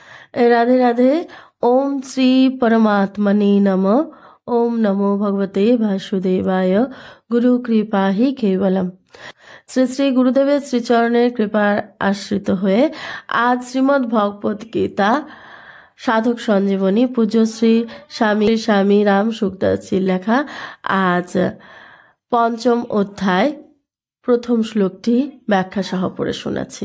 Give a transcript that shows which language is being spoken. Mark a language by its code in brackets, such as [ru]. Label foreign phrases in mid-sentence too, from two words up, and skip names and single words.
[sa] राधे राधे। ओम श्री परमात्मने नमः। ओम नमो भगवते वासुदेवाय। गुरु कृपा ही केवलम। [bn] শ্রী শ্রী গুরুদেবের শ্রীচরণের কৃপার আশ্রিত হয়ে আজ শ্রীমদ্ ভগবত গীতা সাধক সঞ্জীবনী পূজ্য শ্রী স্বামী রাম সুখদাসজির লেখা আজ পঞ্চম অধ্যায় প্রথম শ্লোকটি ব্যাখ্যা সহ পড়ে শোনাচ্ছি।